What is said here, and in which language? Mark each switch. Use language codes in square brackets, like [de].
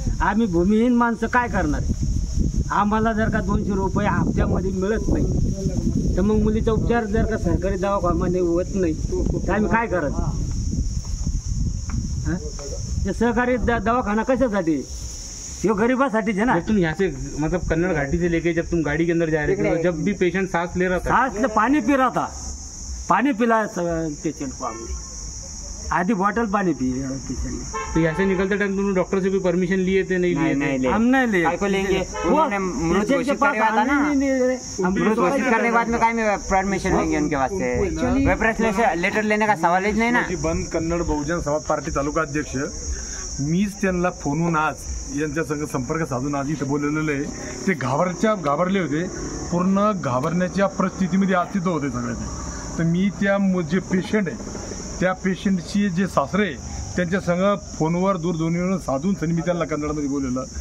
[mr] आम्ही भूमिहीन माणसं काय करणार? आम्हाला जर का 200 रुपये हप्त्यामध्ये मिळत नाही तर मग मुलीचा उपचार जर का सरकारी दवाखान्यामध्ये होत नाही तर आम्ही काय करायचं? ते सहकारी दवाखाना कशासाठी? यो गरीबासाठीच है ना. [hi] जब तुम यहाँ से मतलब कन्नड़ घाटी से लेके जब तुम गाड़ी के अंदर जा रहे थे तो जब भी पेशेंट सांस ले रहा था, सांस से पानी पी रहा था, पानी पिलाया पेशेंट को हमने, आधी बॉटल पानी पी पेशेंट ने. तो यहाँ से निकलते टाइम तुमने डॉक्टर से भी परमिशन लिए थे? नहीं लिए थे? हम नहीं ले. काय को लेंगे? उन्होंने मृत घोषित करने वाला था ना. मृत घोषित करने के बाद में काय में परमिशन लेंगे उनके वास्ते? रेफरेंस लेटर लेने का सवाल ही नहीं ना. [mr] बंद कन्नड बहुजन समाज पार्टी तालुका अध्यक्ष मीच त्यांना फोनवून आज यांच्या संग संपर्क साधून आज इथं बोललेलं आहे. ते घाबरले होते, पूर्ण घाबरण्याच्या परिस्थितीमध्ये अस्तित्व होते सगळे ते. तर मी त्या जे पेशंट आहे त्या पेशंटची जे सासरे त्यांच्या संग फोनवर दूरध्वनीवर साधून मी त्यांना कन्नडमध्ये बोललेलं.